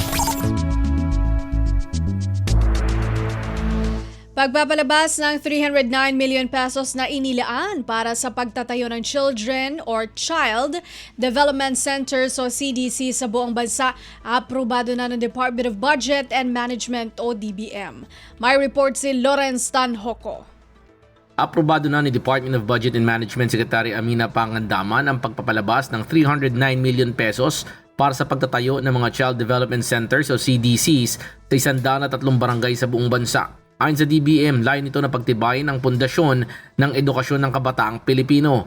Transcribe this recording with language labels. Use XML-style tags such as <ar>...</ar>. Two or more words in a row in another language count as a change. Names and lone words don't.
<tl>Pagpapalabas ng 309 million pesos na inilaan para sa pagtatayo ng Children or Child Development Centers o CDC sa buong bansa, aprobado na ng Department of Budget and Management o DBM. May report si Lawrence Tanhoco. Aprobado na ni Department of Budget and Management Secretary Amina Pangandaman ang pagpapalabas ng 309 million pesos para sa pagtatayo ng mga Child Development Centers o CDCs sa 103 barangay sa buong bansa. Ayon sa DBM, layo nito na pagtibayin ang pundasyon ng edukasyon ng kabataang Pilipino.</tl>